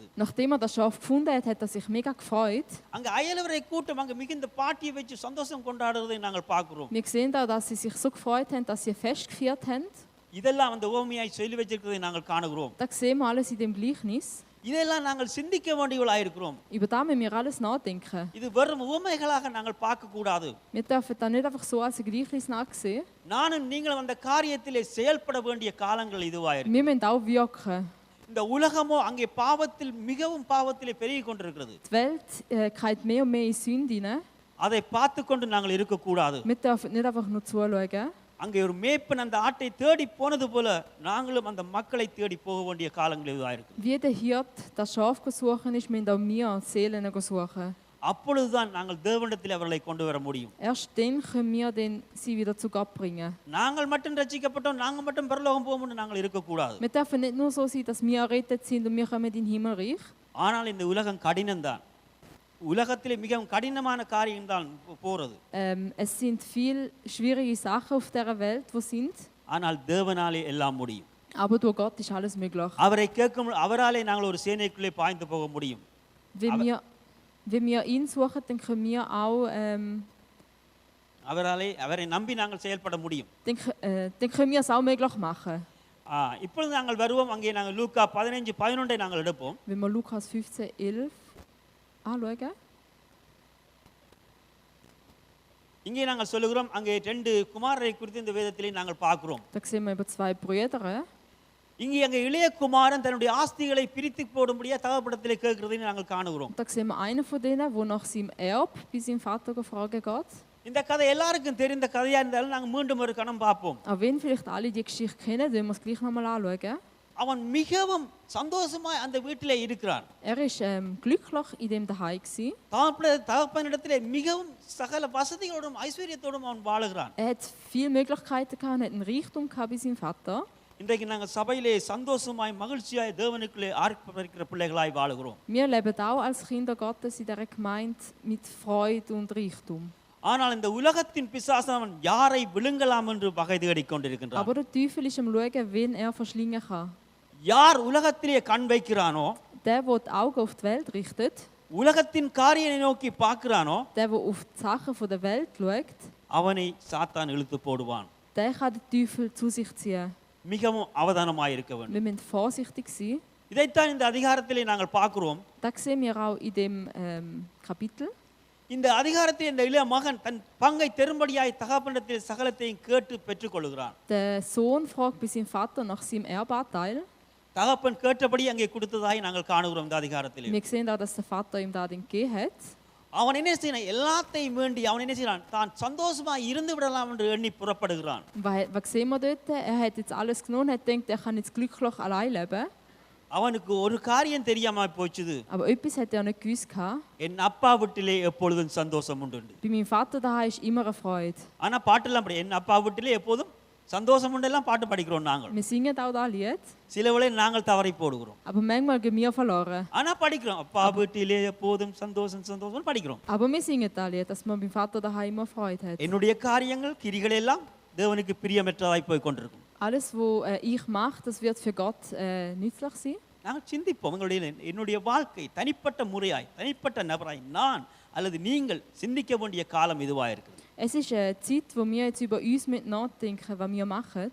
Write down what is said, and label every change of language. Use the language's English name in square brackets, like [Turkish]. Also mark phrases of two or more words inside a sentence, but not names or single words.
[German] Nachdem er das Schaf gefunden hat, hat er sich mega gefreut. [Tamil] அங்க அயலவரை கூட்டம் அங்க மிகுந்த பாட்டியை வச்சு சந்தோஷம் கொண்டாடுறதை நாங்கள் பார்க்கிறோம். [German] Wir sehen da, dass sie sich so gefreut haben, dass sie ein Fest gefeiert haben. [Tamil] இதெல்லாம் அந்த உவமையாய் சொல்லி வச்சிருக்கிறதை நாங்கள் காணுகிறோம். [German] Da sehen wir alles in dem Gleichnis. [Tamil] இதெல்லாம் நாங்கள் சிந்திக்க வேண்டியவர்களாக இருக்கிறோம். [German] Über das müssen wir alles nachdenken. [Tamil] இது வெறும் உவமைகளாக நாங்கள் பார்க்க கூடாது. [German] Wir dürfen da nicht einfach so als ein Gleichnis nachsehen. [Tamil] நானும் நீங்களும் அந்த காரியத்திலே செயல்பட வேண்டிய காலங்கள் இதுவாயிருக்கு. [German] Wir müssen auch wirken. [Tamil] இந்த உலகமோ அங்கே பாவத்தில் மிகவும் பாவத்திலே பெருகி கொண்டிருக்கிறது. [German] Die Welt geht mehr und mehr in Sünde hinein. [Tamil] அதை பார்த்து கொண்டு நாங்கள் இருக்கக்கூடாது. [German] Wir dürfen nicht einfach nur zuschauen. [Tamil] அங்கே ஒரு மேய்ப்பன் அந்த ஆட்டை தேடி போனது போல நாங்களும் அந்த மக்களை தேடி போக வேண்டிய காலங்கள் இதுவாயிருக்கு. [German] Wie der Hirt das Schaf suchen ist, müssen auch wir Seelen suchen. [Tamil] அப்பொழுதுதான் நாங்கள் தேவனிடத்தில் அவர்களை கொண்டு வர முடியும். [German] Erst dann können wir sie wieder zu Gott bringen. [Tamil] நாங்கள் மட்டும் ரட்சிக்கப்பட்டோம், நாங்கள் மட்டும் பரலோகம் போவோம்னு நாங்கள் இருக்கக்கூடாது. [German] Wir dürfen nicht nur so sein, dass wir errettet sind und wir kommen in den Himmelreich. [Tamil] ஆனால் இந்த உலகம் கடினம்தான். உலகத்திலே மிகவும் கடினமான காரியம் தான் போறது. [German] Es sind viel schwierige Sachen auf dieser Welt, wo sind. [Tamil] ஆனால் தேவனாலே எல்லாம் முடியும். [German] Aber durch Gott ist alles möglich. [Tamil] அவரை கேட்கும் அவராலே நாங்கள் ஒரு சேனைக்குள்ளே பாய்ந்து போக முடியும். [German] Wenn wir ihn suchen, dann können wir auch [Tamil] அவரை நம்பி நாங்கள் செயல்பட முடியும். [German] dann können wir es auch möglich machen. [Tamil] இப்பொழுது நாங்கள் வருவோம், அங்கே நாங்கள் லூக்கா 15:11 நாங்கள் எடுப்போம். [German] Wenn wir Lukas 15:11 anschauen. [Tamil] இங்கே நாங்கள் சொல்லுகிறோம், அங்கே 2 குமாரரை குறித்து இந்த வேதத்திலே நாங்கள் பார்க்கிறோம். [German] Da sehen wir über 2 Brüder. [Tamil] இங்கே அங்கே இளைய குமாரன் தன்னுடைய ஆஸ்திகளை பிரித்து போடும்படியா தகப்படத்திலே கேட்கிறதை நாங்கள் காணுகிறோம். [German] Da sehen wir einen von denen, der nach seinem Erb bei seinem Vater fragen geht. [Tamil] இந்த கதை எல்லாருக்கும் தெரிந்த கதையா இருந்தாலும் நாங்கள் மீண்டும் ஒரு கணம் பார்ப்போம். [German] Auch wenn vielleicht alle die Geschichte kennen, wollen wir es gleich nochmal anschauen. [Tamil] அவன் மிகவும் சந்தோஷமாய் அந்த வீட்டிலே இருக்கிறான். [German] Ist glücklich in dem Daheim gewesen. [Tamil] தகப்பனிடத்திலே மிகவும் சகல வசதிகளோடும் ஐஸ்வர்யத்தோடும் அவன் வாழுகிறான். [German] Hat viele Möglichkeiten gehabt, hat einen Reichtum gehabt bei seinem Vater. [Tamil] இன்றைக்கு நாங்கள் சபையிலே சந்தோஷமாய் மகிழ்ச்சியாய் தேவனுக்குள்ளே ஆர்ப்பரிக்கிற பிள்ளைகளாய் வாழுகிறோம். [German] Wir leben auch als Kinder Gottes in dieser Gemeinde mit Freude und Reichtum. [Tamil] ஆனால் இந்த உலகத்தின் பிசாசு அவன் யாரை விழுங்கலாம் என்று வகை தேடிக் கொண்டிருக்கின்றான். [German] Aber der Teufel ist am schauen, wen verschlingen kann. [Tamil] யார் உலகத்திலே கண் வைக்கிறானோ, [German] Der die Augen auf die Welt richtet, [Tamil] உலகத்தின் காரியத்தை நோக்கி பார்க்கிறானோ, [German] der auf die Sachen der Welt schaut, [Tamil] அவனை சாத்தான் இழுத்து போடுவான். [German] der kann den Teufel zu sich ziehen. [Tamil] மிகவும் அவதானமாய் இருக்க வேண்டும். [German] Wir müssen vorsichtig sein. [Tamil] இதைத்தான் இந்த அதிகாரத்திலே நாங்கள் பார்க்கிறோம். [German] Das sehen wir auch in dem Kapitel. [Tamil] இந்த அதிகாரத்தில் இந்த இளைய மகன் தன் பங்கை தெரும்படியாய் தகப்பனிடத்தில் சகலத்தையும் கேட்டு பெற்றுக்கொள்கிறான். [German] Der Sohn fragt bei seinem Vater nach seinem Erbanteil. [Tamil] தகப்பன் கேட்டபடி அங்கே கொடுத்ததாய் நாங்கள் காணுகிறோம் இந்த அதிகாரத்தில். [German] Wir sehen auch, dass der Vater ihm da den gegeben hat. [Tamil] அவன் என்ன செய்யறான்? எல்லாத்தையும் வேண்டி அவன் என்ன செய்யறான்? தான் சந்தோஷமாய் இருந்து விடலாம் என்று எண்ணி புறப்படுகிறான். [German] Was sehen wir dort? Hat jetzt alles genommen, hat gedacht, kann jetzt glücklich allein leben. [Tamil] அவனுக்கு ஒரு காரியம் தெரியாம போச்சுது. [German] Aber etwas hat nicht gewusst. [Tamil] என் அப்பா வீட்டிலே எப்பொழுதும் சந்தோஷம் உண்டு. [German] Bei meinem Vater daheim ist immer eine Freude. [Tamil] ஆனா பாட்டெல்லாம் படி, என் அப்பா வீட்டிலே எப்போதும் சந்தோஷம் உண்டெல்லாம் பாட்டு படிக்கிறோம் நாங்கள். [German] Wir singen auch da Lied. [Tamil] சில வேளை நாங்கள் தவறி போடுகிறோம். [German] Aber manchmal gehen wir verloren. [Tamil] ஆனா படிக்கிறோம், அப்பா வீட்டிலே எப்போதும் சந்தோஷம் சந்தோஷம் படிக்கிறோம். [German] Aber wir singen da Lied, dass man beim Vater daheim immer Freude hat. [Tamil] என்னுடைய காரியங்கள் கிரிகள் எல்லாம் தேவனுக்கு பிரியமற்றதாய் போய் கொண்டிருக்கும். [German] Alles, was ich mache, das wird für Gott nützlich sein. [Tamil] நாங்கள் சிந்திப்போம், என்னுடைய வாழ்க்கை தனிப்பட்ட முறையாய் தனிப்பட்ட நபராய் நான் அல்லது நீங்கள் சிந்திக்க வேண்டிய காலம் இதுவாக இருக்குது. [German] Es ist eine Zeit, wo wir jetzt über uns nachdenken, was wir machen.